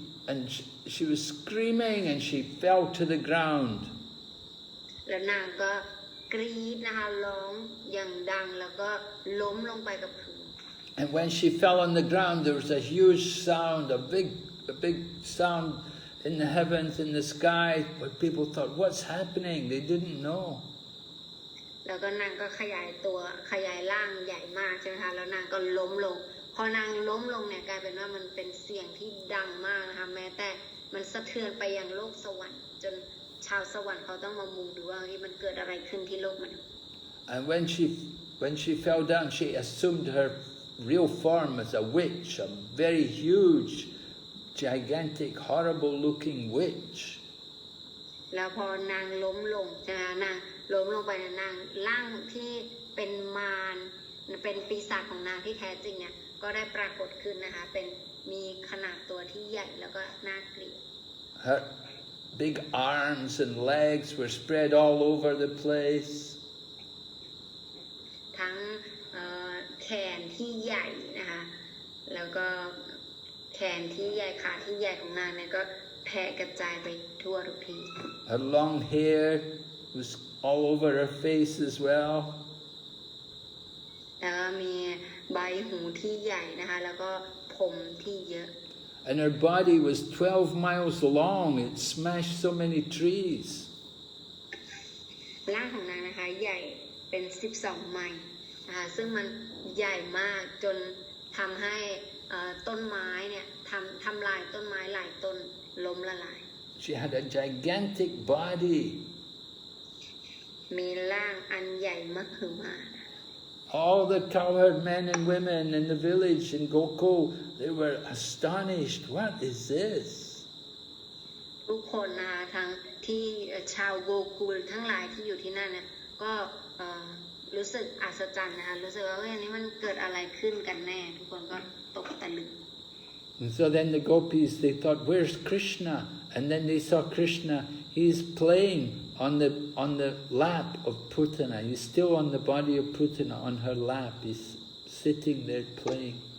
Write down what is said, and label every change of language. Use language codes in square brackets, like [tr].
[en] And she was screaming and she fell to the ground. [th] แล้วนางก็กรีดนะคะร้องอย่างดังแล้วก็ล้มลงไปกับพื้น [en] And when she fell on the ground, there was a huge sound, a big sound in the heavens, in the sky, where people thought, "What's happening?" They didn't know. [th] แล้วก็นางก็ขยายร่างใหญ่มากใช่ไหมคะแล้วนางก็ล้มลงพอนางล้มลงเนี่ยกลายเป็นว่ามันเป็นเสียงที่ดังมากนะคะแม้แต่มันสะเทือนไปยังโลกสวรรค์จนชาวสวรรค์เขาต้องมามุงดูว่ามันเกิดอะไรขึ้นที่โลกมนุษย์ [en] And when she fell down, she assumed her real form as a witch, a very huge, gigantic, horrible-looking witch. [th] แล้วพอนางล้มลงใช่ไหมนางล้มลงไปนางร่างที่เป็นมารเป็นปีศาจของนางที่แท้จริงเนี่ยก็ได้ปรากฏขึ้นนะคะเป็นมีขนาดตัวที่ใหญ่แล้วก็น่าเกลียด [en] Her big arms and legs were spread all over the place. [th] ทั้งแขนที่ใหญ่นะคะแล้วก็แขนที่ใหญ่ขาที่ใหญ่ของนางเนี่ยก็แผ่กระจายไปทั่วทุกที่ [en] Her long hair was all over her face as well. [th] แล้วก็มีใบหูที่ใหญ่นะคะแล้วก็ผมที่เยอะ [en] And her body was 12 miles long. It smashed so many trees. [th] ร่างของนางนะคะใหญ่เป็น12 ไมล์นะคะซึ่งมันใหญ่มากจนทำให้ต้นไม้เนี่ยทำลายต้นไม้หลายต้นล้มละลาย [en] She had a gigantic body. [th] มีร่างอันใหญ่มหึมา [en] all the cowherd men and women in the village in Gokul, they were astonished. What is this? [th] ทุกคนนะคะทั้งที่ชาวโกกุลทั้งหลายที่อยู่ที่นั่นเนี่ยก็รู้สึกอัศจรรย์นะคะรู้สึกว่าอันนี้มันเกิดอะไรขึ้นกันแน่ทุกคนก็ตกตะลึง [en] And so then the gopis, they thought, where's Krishna? And then they saw Krishna. He's playing on the lap of Putana. He's still on the body of Putana, on her lap. He's sitting there playing.